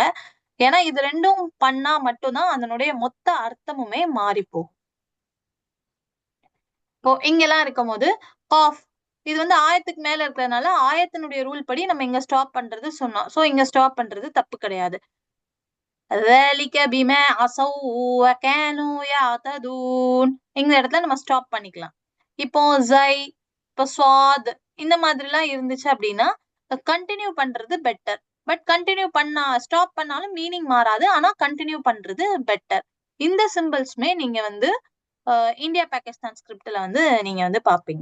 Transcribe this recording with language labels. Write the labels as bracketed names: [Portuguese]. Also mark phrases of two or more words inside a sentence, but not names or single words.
[Tamil] ஏன்னா இது 2ம் பண்ணா மட்டும்தான் அதனுடைய மொத்த அர்த்தமுமே மாறி போகும். இப்போ இங்கெல்லாம் இருக்கும் போது காஃப் இது வந்து ஆயத்துக்கு மேல இருக்கிறதுனால ஆயத்தினுடைய ரூல் படி நம்ம இங்க ஸ்டாப் பண்றது சொன்னோம். சோ இங்க ஸ்டாப் பண்றது தப்பு கிடையாது. [Arabic] ذلك بما عصوا وكانوا يعتدون [Tamil] இந்த இடத்துல நம்ம ஸ்டாப் பண்ணிக்கலாம். இப்போ ஜை இப்ப ஸ்வாத் இந்த மாதிரிலாம் இருந்துச்சு அப்படின்னா கண்டினியூ பண்றது பெட்டர். [English] but continue stop [Tamil] பண்ணாலும் மீனிங் மாறாது. ஆனா கண்டினியூ பண்றது பெட்டர். இந்த சிம்பிள்ஸ்மே நீங்க வந்து இந்தியா பாகிஸ்தான் ஸ்கிரிப்ட்ல வந்து நீங்க வந்து பாப்பீங்க.